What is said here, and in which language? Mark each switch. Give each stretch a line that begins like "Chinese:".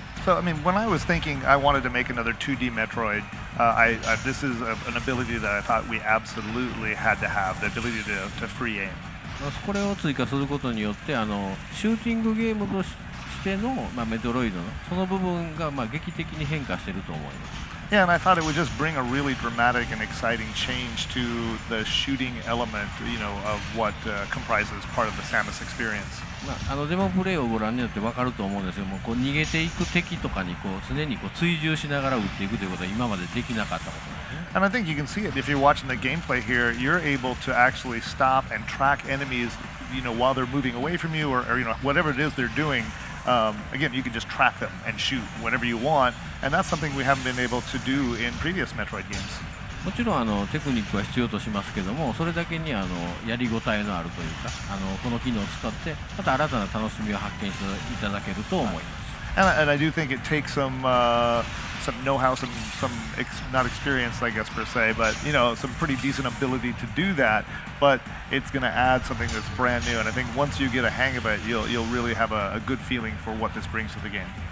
English: So, I mean, when I was thinking I wanted to make another 2D Metroid, this is an ability that I thought we absolutely had to have, the ability to free aim.
Japanese: これを追加することによってシューティングゲームとしての、メトロイドのその部分が劇的に変化していると思います。
English: Yeah, and I thought it would just bring a really dramatic and exciting change to the shooting element, of what comprises part of the Samus experience.
Japanese: デモプレイをご覧になって分かると思うんですけども、逃げていく敵とかに常に追従しながら撃っていくということは今までできなかったことですね。
English: And I think you can see it if you're watching the gameplay here. You're able to actually stop and track enemies, while they're moving away from you, or whatever it is they're doing. Again, you can just track them and shoot whenever you want, and that's something we haven't been able to do in previous Metroid games.
Japanese: もちろんテクニックは必要としますけども、それだけにやりごたえのあるというか、この機能を使ってまた新たな楽しみを発見していただけると思います。
English: And I do think it takes some know-how, some not experience, I guess per se, but some pretty decent ability to do that. But it's going to add something that's brand new, and I think once you get a hang of it, you'll really have a good feeling for what this brings to the game.